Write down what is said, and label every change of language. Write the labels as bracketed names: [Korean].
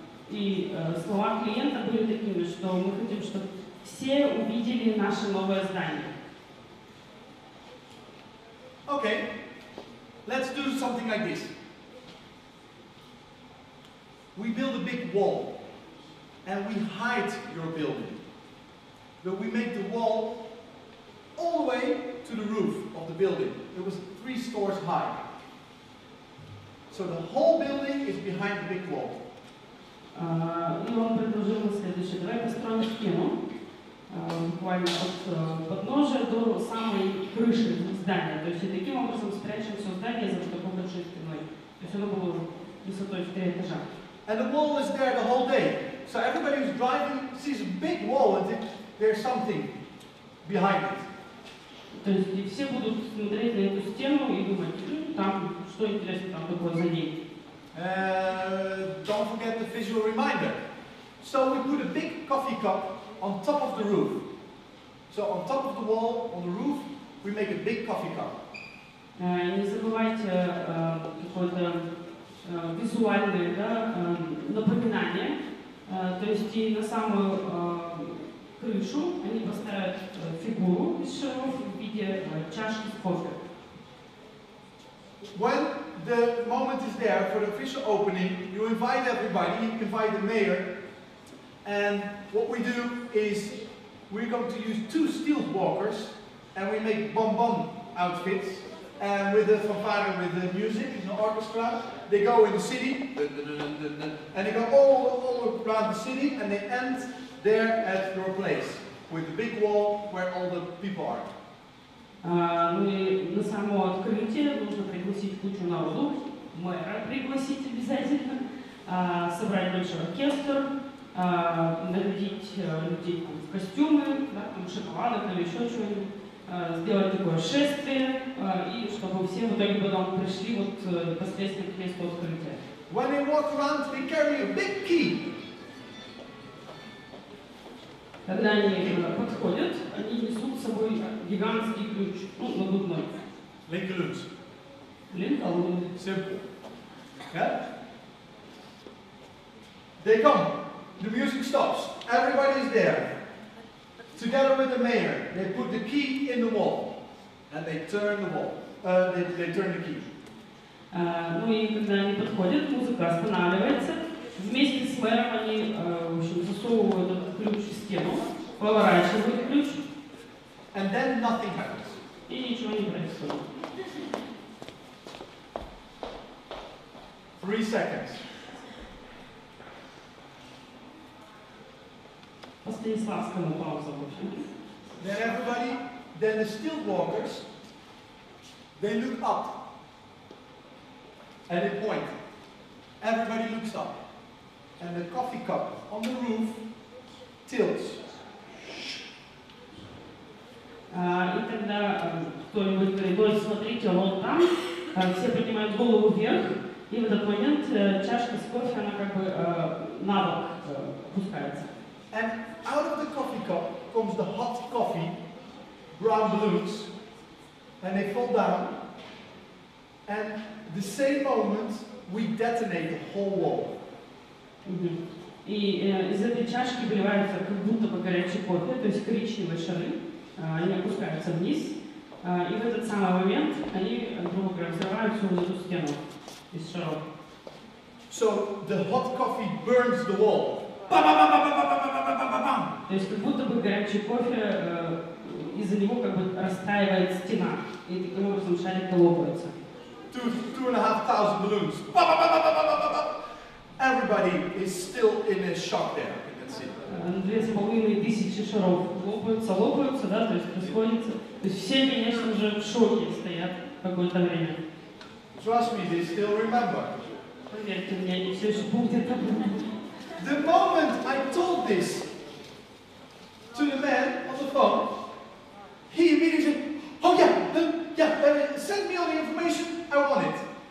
[Russian] И слова клиента были такими, что мы хотим, чтобы все увидели наше новое здание. [English] Okay, let's do something like this. We build a big wall, and we hide your building. But we make the wall all the way to the roof of the building. It was 3 stories high. So the whole building is behind the big wall. [Russian] И он предложил следующее: давай построим стену, буквально от подножия до самой крыши здания. То есть и таким образом спрячем все здание за такой большой стеной. То есть оно было высотой в 3 этажа. [English] And the wall is there the whole day. So everybody who's driving sees a big wall and there's something behind it. [Russian] То есть и все будут смотреть на эту стену и думать, там, что интересно там такое за ней. [English] Don't forget the visual reminder. So we put a big coffee cup on top of the roof. So on top of the wall, on the roof, we make a big coffee cup. [Russian] Не забывайте какое-то визуальное, да, напоминание. То есть и на самую крышу они поставят фигуру из шаров в виде чашки с кофе. [English] When the moment is there for the official opening, you invite everybody, you invite the mayor, and what we do is we're going to use 2 steel walkers, and we make bonbon outfits, and with the fanfare, with the music, the orchestra, they go in the city, and they go all around the city, and they end there at your place, with the big wall where all the people are. [Russian] Ну и на само открытие нужно пригласить кучу народу, мэра пригласить обязательно, собрать большой оркестр, нарядить людей в костюмы, да, там, шоколадок или еще что-нибудь, сделать такое шествие, и чтобы все в итоге потом пришли вот непосредственно к месту открытия. [English] When they walk around, they carry a big key. [Russian] Когда они подходят, они несут с собой гигантский ключ, ну, надувной. Linkerloos. Linkerloos. [English] Simple. Yeah? They come. The music stops. Everybody's there. Together with the mayor, they put the key in the wall. And they turn the wall. They turn the key. [Russian] Ну и когда они подходят, музыка останавливается. Вместе с мэром они, в общем, засовывают этот ключ в стену, поворачивают ключ. [English] And then nothing happens. [Russian] И ничего не происходит. [English] 3 seconds. [Russian] По Станиславскому пауза, в общем. [English] Then everybody, then the still walkers, they look up. And they point. Everybody looks up. And the coffee cup on the roof tilts. [Russian] И тогда кто-нибудь говорит: ой, смотрите, вон там, все поднимают голову вверх, и в этот момент чашка с кофе, она как бы на бок опускается. [English] And out of the coffee cup comes the hot coffee, brown balloons, and they fall down. And the same moment, we detonate the whole wall. [Russian] И из этой чашки выливается как будто бы горячий кофе, то есть коричневые шары, они опускаются вниз, и в этот самый момент они, грубо говоря, взрывают всю эту стену из шаров. [English] So the hot coffee burns the wall. [Russian] То есть как будто бы горячий кофе, из-за него как бы растаивает стена, и таким образом шарики лопаются. [English] 2,500 balloons. Everybody is still in a shock there, you can see. [Russian] 2500 шаров лопаются, да, то есть расходятся. То есть все, конечно же, в шоке стоят какое-то время. [English] Trust me, they still remember. [Russian] Поверьте мне, они все еще помнят об этом. [English] The moment I told this to the man on the phone, he immediately said, "Oh yeah, send me all the information, I want it."